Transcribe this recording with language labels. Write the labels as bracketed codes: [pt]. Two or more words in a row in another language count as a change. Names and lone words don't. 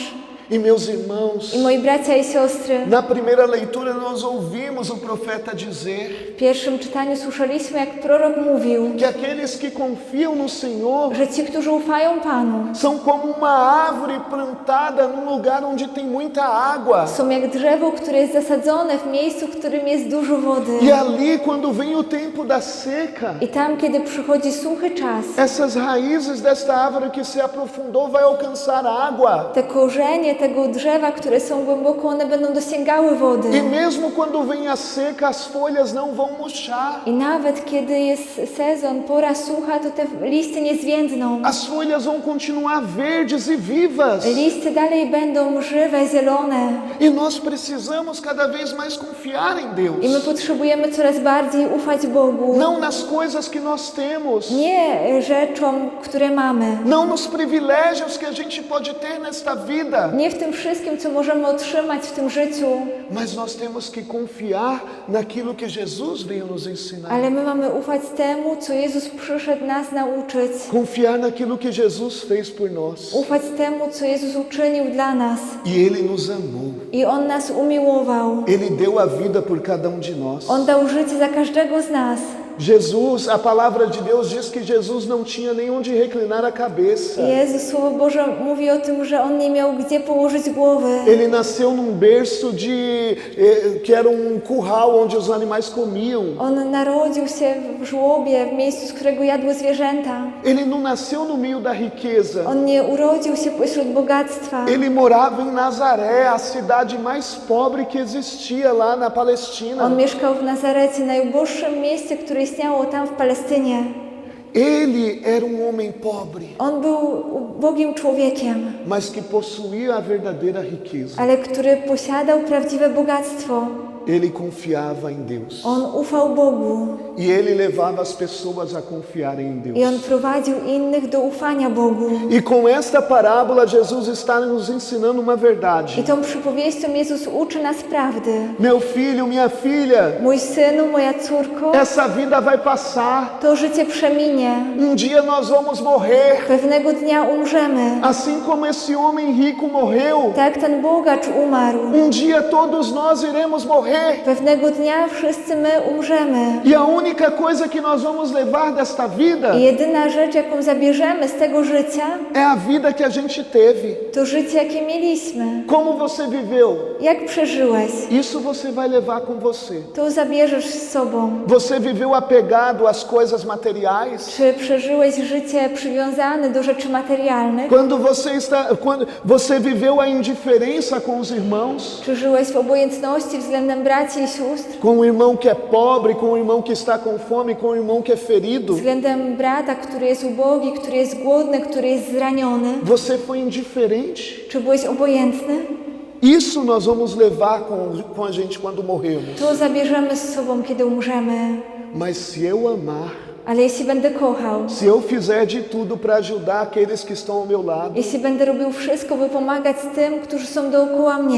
[pt] E meus irmãos, [pl] I moi bracia i siostry, [pt] na primeira leitura nós ouvimos o profeta dizer [pl] w pierwszym czytaniu słyszeliśmy, jak prorok mówił, [pt] que aqueles que confiam no Senhor [pl] że ci, którzy ufają Panu, [pt] são como uma árvore plantada num lugar onde tem muita água. [pl] są jak drzewo, które jest zasadzone w miejscu, w którym jest dużo wody. [pt] E ali, quando vem o tempo da seca, [pl] I tam, kiedy przychodzi suchy czas, [pt] essas raízes desta árvore que se aprofundou vai alcançar água. [pl] te korzenie tego drzewa, które są głęboko, one będą dosięgały wody. [pt] E mesmo quando vem a seca, as folhas não vão murchar. [pl] I nawet kiedy jest sezon, pora sucha, to te listy nie zwiędną. [pt] As folhas vão continuar verdes e vivas. [pl] Listy dalej będą żywe, zielone. [pt] E nós precisamos cada vez mais confiar em [pl] I my [pt] Deus. [pl] potrzebujemy coraz bardziej ufać Bogu. [pt] Não nas coisas que nós temos. [pl] Nie rzeczom, które mamy. [pt] Não nos privilégios que a gente pode ter nesta vida. [pl] Nie w tym wszystkim, co możemy otrzymać w tym życiu. [pt] Mas nós temos que confiar naquilo que Jesus veio nos ensinar. [pl] Ale my mamy ufać temu, co Jezus przyszedł nas nauczyć. [pt] Confiar naquilo que Jesus fez por nós. [pl] Ufać temu, co Jezus uczynił dla nas. [pt] E Ele nos amou. [pl] I On nas umiłował. [pt] Ele deu a vida por cada de nós. [pl] On dał życie za każdego z nas. [pt] Jesus, a palavra de Deus diz que Jesus não tinha nem onde reclinar a cabeça. [pl] Jezus, Słowo Boże mówi o tym, że On nie miał gdzie położyć głowy. [pt] Ele nasceu num berço que era curral onde os animais comiam. [pl] On narodził się w żłobie, w miejscu, z którego jadły zwierzęta. [pt] Ele não nasceu no meio da riqueza. [pl] On nie urodził się pośród bogactwa. [pt] Ele morava em Nazaré, a cidade mais pobre que existia lá na [pl] On [pt] Palestina. [pl] mieszkał w Nazarecie, najuboższym mieście, które istniało tam w Palestynie. [pt] Ele era homem pobre, [pl] On był ubogim człowiekiem, [pt] mas que possuía a verdadeira riqueza. [pl] ale który posiadał prawdziwe bogactwo. [pt] Ele confiava em Deus. [pl] On ufał Bogu [pt] E ele levava as pessoas a confiarem em [pl] i On [pt] Deus. [pl] prowadził innych do ufania Bogu. [pt] E com esta parábola, Jesus está nos ensinando uma [pl] I [pt] verdade. [pl] tą przypowieścią Jezus uczy nas prawdy. [pt] Meu filho, minha filha, [pl] Mój synu, moja córko, [pt] essa vida vai passar. [pl] to życie przeminie. [pt] Dia nós vamos morrer. [pl] Pewnego dnia umrzemy. [pt] Assim como esse homem rico morreu, [pl] Tak jak ten bogacz umarł. [pt] dia todos nós iremos morrer. [pl] Pewnego dnia wszyscy my umrzemy. [pt] E a única coisa que nós vamos levar desta vida [pl] I jedyna rzecz, jaką zabierzemy z tego życia, [pt] é a vida que a gente teve. [pl] to życie, jakie mieliśmy. [pt] Como você viveu, [pl] Jak przeżyłeś, [pt] isso você vai levar com você. [pl] to zabierzesz z sobą. [pt] Você viveu apegado às coisas materiais? [pl] Czy przeżyłeś życie przywiązane do rzeczy materialnych? [pt] Quando você viveu a indiferença com os irmãos? [pl] Czy żyłeś w obojętności względem braci i sióstr? [pt] Com o irmão que é pobre, com o irmão que está com fome, com o irmão que é ferido? [pl] Względem brata, który jest ubogi, który jest głodny, który jest zraniony? [pt] Você foi indiferente? [pl] Czy byłeś obojętny? [pt] Isso nós vamos levar com a gente quando morrermos. [pl] To zabierzemy z sobą, kiedy umrzemy. [pt] Mas se eu amar, [pl] Ale jeśli będę kochał, [pt] se eu fizer de tudo para ajudar aqueles que estão ao meu lado, [pl] jeśli będę robił wszystko, by pomagać tym, którzy są dookoła mnie,